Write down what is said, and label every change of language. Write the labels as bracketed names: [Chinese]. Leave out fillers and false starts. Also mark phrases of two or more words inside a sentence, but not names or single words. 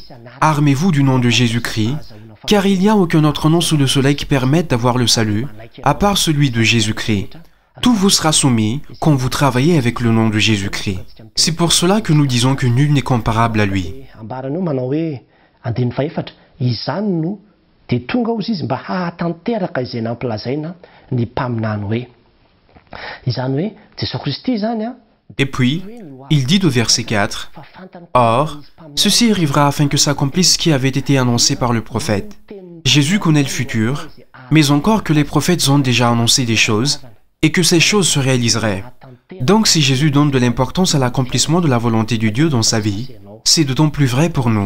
[French] Armez-vous du nom de Jésus-Christ, car il n'y a aucun autre nom sous le soleil qui permette d'avoir le salut, à part celui de Jésus-Christ. Tout vous sera soumis quand vous travaillez avec le nom de Jésus-Christ. C'est pour cela que nous disons que nul n'est comparable à lui. [Malagasy] dia tonga ozy izy mba hahatanteraka izay nampilazaina ny mpaminany hoe izany hoe Jesosy Kristy zany a. [French] Et puis, il dit au verset 4, « Or, ceci arrivera afin que s'accomplisse ce qui avait été annoncé par le prophète. Jésus connaît le futur, mais encore que les prophètes ont déjà annoncé des choses, et que ces choses se réaliseraient. Donc si Jésus donne de l'importance à l'accomplissement de la volonté de Dieu dans sa vie, c'est d'autant plus vrai pour nous.